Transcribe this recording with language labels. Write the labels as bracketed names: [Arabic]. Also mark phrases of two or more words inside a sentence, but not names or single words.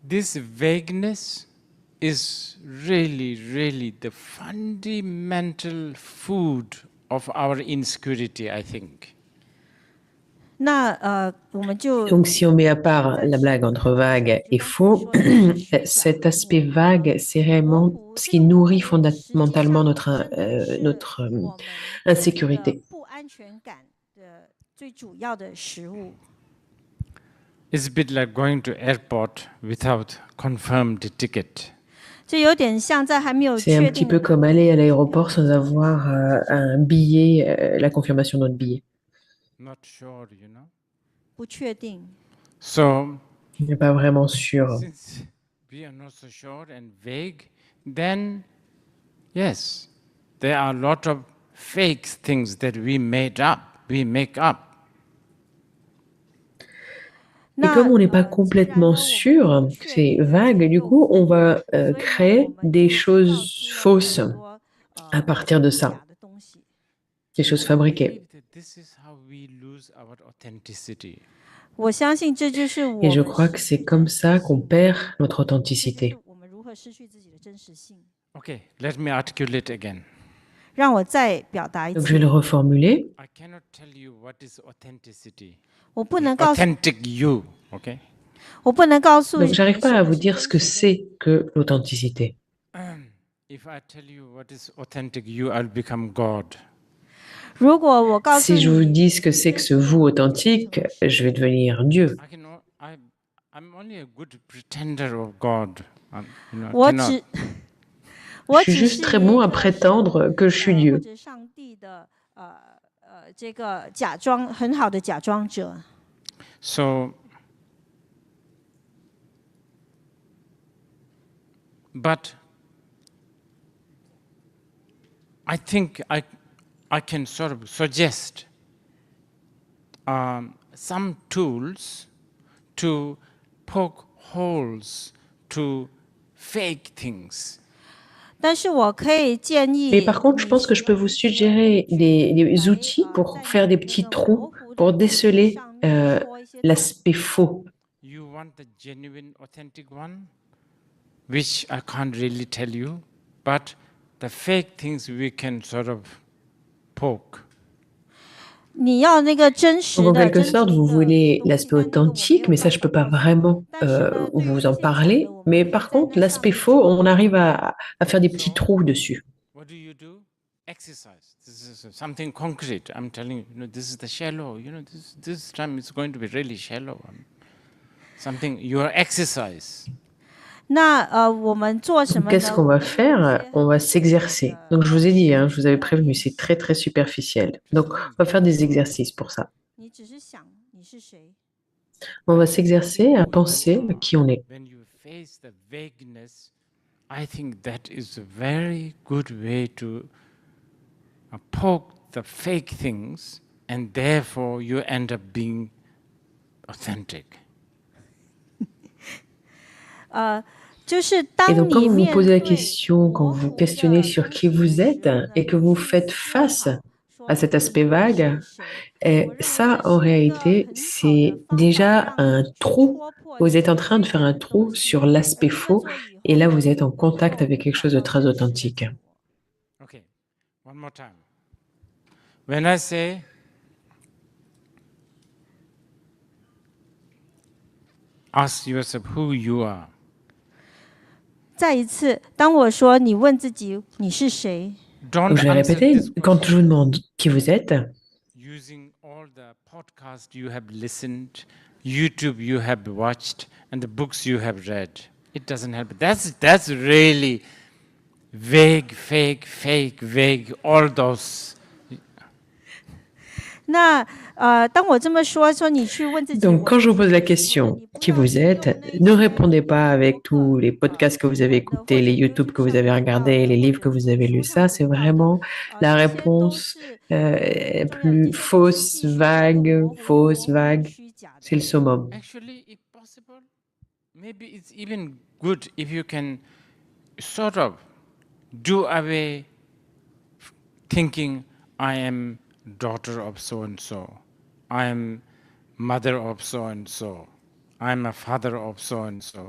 [English] this vagueness is really the fundamental food of our insecurity, I think. [Chinese] 那我们就 [French] Donc, si on met à part la blague entre vague et faux, cet aspect vague, c'est réellement ce qui nourrit fondamentalement notre insécurité. [Chinese] 不安全感的最主要的食物。 [English] It's a bit like going to airport without confirmed ticket. [Chinese] 这有点像在还没有 [French] C'est un [Chinese] 确 [French] petit [Chinese] 定 [French] peu comme aller à l'aéroport sans avoir un billet, la confirmation de notre billet. [English] Not sure, you know. [Chinese] 不确定。 [English] So, [French] On n'est pas vraiment sûr. [English] since we are not so sure and vague, then yes, there are a lot of fake things that we make up. [French] Et comme on n'est pas complètement sûr, c'est vague, du coup, on va créer des choses fausses à partir de ça, des choses [English] I [French] fabriquées. [English] believe that this is how we lose our authenticity. [Chinese] 我相信这就是我 [French] Et je [Chinese] 们 [French] crois que [Chinese] 失 [French] c'est [Chinese] 去 [French] comme [Chinese] 真实 [French] ça qu'on [Chinese] 性 [French] perd notre [Chinese] 这就是 [French] authenticité. [Chinese] 我们如何失去自己的真实性。 [English] Okay, let me articulate again. [Chinese] 让我再表达一 [French] Donc je vais [Chinese] 次， [French] le reformuler. [English] I cannot tell you what is authenticity. [Chinese] 我不能告诉， [English] Authentic you, okay? [Chinese] 我不能告诉 [French] Donc [Chinese] 你 [French] j'arrive pas [Chinese] 什 [French] à [Chinese] 么 [French] vous [Chinese] 是 [French] dire [Chinese] 真 [French] ce que [Chinese] 实 [French] c'est que l'authenticité. [English] If I tell you what is authentic you, I'll become God. [Chinese] 如果我告诉 [French] Si je vous [Chinese] 你， [French] dis ce que c'est que ce vous authentique, je vais devenir Dieu. [English] I'm only a good pretender of God. You know, I [Chinese] 我 [English] cannot. [Chinese] 只我 [French] Je suis [Chinese] 只 [French] juste [Chinese] 是 [French] très [Chinese] 一 [French] bon à [Chinese] 个 [French] prétendre que je suis [Chinese] 或 [French] Dieu. [Chinese] 者上帝的这个假装很好的假装者。 [English] So, but I think I can sort of suggest some tools to poke holes to fake things. [Chinese] 但是我可以建议 [French] Mais par contre, je [Chinese] 你 [French] pense que je peux vous suggérer des outils pour faire des petits trous, pour déceler l'aspect faux. [English] You want the genuine, authentic one, which I can't really tell you, but the fake things we can sort of poke. [Chinese] 你要那个真实 [French] Donc, en [Chinese] 的 [French] quelque [Chinese] 真实 [French] sorte, vous [Chinese] 的 [French] voulez [Chinese] 东西 [French] l'aspect [Chinese] 但那个我没有 [French] authentique, mais ça, je [Chinese] 办 [French] peux [Chinese] 法 [French] pas [Chinese] 告诉你 [French] vraiment [Chinese] 但是呢，对于 [French] vous [Chinese] 这 [French] en [Chinese] 些假 [French] parler. [Chinese] 的，我们 [French] Mais [Chinese] 可以 [French] par [Chinese] 在 [French] contre, [Chinese] 那上 [French] l'aspect [Chinese] 面 [French] faux, on arrive à faire des petits trous dessus. [English] What do? Exercise. This is something concrete. I'm telling you, this is the shallow. This time it's going to be really shallow. Something, your exercise. [Chinese] 那我们做什 [French] Donc, [Chinese] 么 [French] qu'est-ce [Chinese] 呢？ [French] qu'on [Chinese] 我 [French] va [Chinese] 们用一 [French] faire? [Chinese] 些 [French] On va [Chinese] 很 [French] s'exercer. Donc, je vous ai dit, je vous avais prévenu, c'est très, très superficiel. Donc, on va faire des exercices pour ça. [Chinese] 你只是想你是谁， [French] On va s'exercer à penser à qui on est. [English] When you face the vagueness, I think that is a very good way to poke the fake things, and therefore you end up being authentic. [Chinese] 就是 [French] Et [Chinese] 当 [French] donc, quand [Chinese] 你 [French] vous vous [Chinese] 面 [French] posez la [Chinese] 对 [French] question, quand [Chinese] 模 [French] vous [Chinese] 糊 [French] questionnez [Chinese] 的 [French] sur [Chinese] 真 [French] qui [Chinese] 实的 [French] vous [Chinese] 时 [French] êtes [Chinese] 候呢， [French] et que [Chinese] 你 [French] vous [Chinese] 可以 [French] faites [Chinese] 说 [French] face [Chinese] 好，说 [French] à cet [Chinese] 你 [French] aspect [Chinese] 是 [French] vague, [Chinese] 谁。 [French] et [Chinese] 我认为 [French] ça, [Chinese] 这 [French] en [Chinese] 是一个 [French] réalité, [Chinese] 很好的 [French] c'est [Chinese] 方法， [French] déjà [Chinese] 让 [French] un [Chinese] 你去 [French] trou. [Chinese] 戳破 [French] Vous [Chinese] 这 [French] êtes en [Chinese] 些 [French] train de [Chinese] 虚 [French] faire [Chinese] 假 [French] un [Chinese] 的 [French] trou [Chinese] 东西， [French] sur [Chinese] 而 [French] l'aspect [Chinese] 这么 [French] faux, [Chinese] 做以 [French] et [Chinese] 后 [French] là, [Chinese] 呢， [French] vous êtes en [Chinese] 能 [French] contact [Chinese] 够 [French] avec quelque [Chinese] 找 [French] chose de [Chinese] 到 [French] très [Chinese] 真实的 [French] authentique. [Chinese] 自我。 [English] Okay, one more time. When I say ask yourself who you are, [Chinese] 再一次，当我说你问自己你是谁， [English] don't [French] Donc, je vais [English] answer [French] répéter, [English] this [French] quand je vous [English] question [French] demande qui vous êtes, [English] using all the podcasts you have listened, YouTube you have watched, and the books you have read. It doesn't help. That's really vague, vague, all those. [Chinese] 那当我这么说你去问自己， [French] donc, [Chinese] 我 [French] quand [Chinese] 是 [French] je vous [Chinese] 谁 [French] pose la [Chinese] 的时候呢， [French] question, [Chinese] 你不 [French] qui [Chinese] 要 [French] vous [Chinese] 去用 [French] êtes, [Chinese] 那 [French] ne [Chinese] 些 [French] répondez pas avec [Chinese] 博 [French] tous [Chinese] 客 [French] les podcasts que vous avez [Chinese] 新闻的 [French] écoutés, [Chinese] 或者 [French] les YouTube [Chinese] YouTube [French] que vous [Chinese] 上 [French] avez [Chinese] 看到 [French] regardés, [Chinese] 的 [French] les [Chinese] 或 [French] livres [Chinese] 者 [French] que vous avez [Chinese] 书 [French] lus. [Chinese] 上 [French] Ça, c'est [Chinese] 读到的 [French] vraiment la [Chinese] 这些都 [French] réponse [Chinese] 是很重要的， [French] plus [Chinese] 这些都是 [French] fausse, [Chinese] 继续这个 [French] vague, [Chinese] 模糊又 [French] fausse, [Chinese] 模糊又 [French] vague. [Chinese] 虚假 [French] C'est le [Chinese] 的。 [French] summum. [English] Actually, if possible, maybe it's even good if you can sort of do away thinking I am daughter of so and so, I am mother of so and so, I'm a father of so and so.